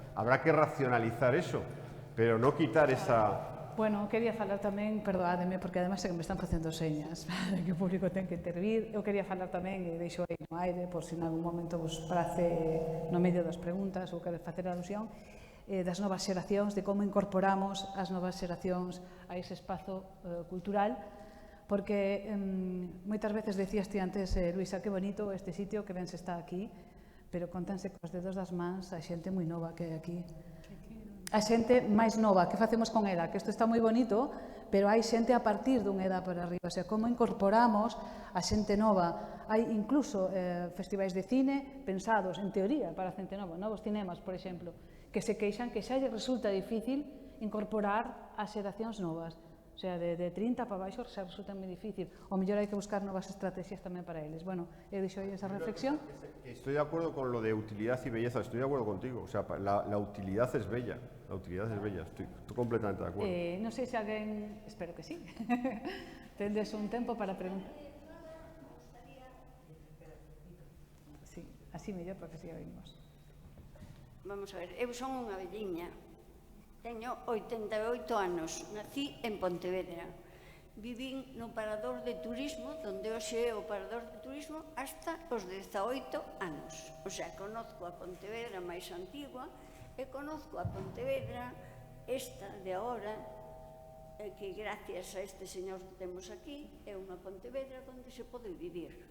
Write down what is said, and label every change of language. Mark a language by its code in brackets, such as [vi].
[es] Habrá que racionalizar eso, pero no quitar esa... [gl] Bueno, quería falar tamén, perdóademe, porque ademais é que me están facendo señas que o público ten que intervir. Eu quería falar tamén, e deixo aí no aire, por se en algún momento vos prace no medio das preguntas ou queres facer alusión, das novas xeracións, de como incorporamos as novas xeracións a ese espazo cultural, porque moitas veces decías ti antes, Luisa, que bonito este sitio, que ben se está aquí, pero contanse cos dedos das mans a xente moi nova que hai aquí. A xente máis nova, que facemos con ela? Que isto está moi bonito, pero hai xente a partir dunha edad para arriba, o sea, como incorporamos a xente nova. Hai incluso festivais de cine pensados, en teoría, para a xente nova, novos cinemas, por exemplo, que se queixan que xa lle resulta difícil incorporar as xeracións novas. O sea, de 30 para baixo xa resulta moi difícil. O mellor hai que buscar novas estrategias tamén para eles. Bueno, eu deixo aí esa reflexión. [es] Estoy de acuerdo con lo de utilidad y belleza, estoy de acuerdo contigo. O sea, la utilidad es bella, estoy completamente de acuerdo. [gl] Non sei se alguén, espero que sí, tendes un tempo para preguntar. Sí, así mellor, porque así oímos. Vamos a ver, eu son unha velliña. Teño 88 anos, nací en Pontevedra. Vivín no parador de turismo, donde hoxe é o parador de turismo, hasta os 18 anos. O sea, conozco a Pontevedra máis antigua e conozco a Pontevedra esta de agora, que gracias a este señor que temos aquí, é unha Pontevedra onde se pode vivir.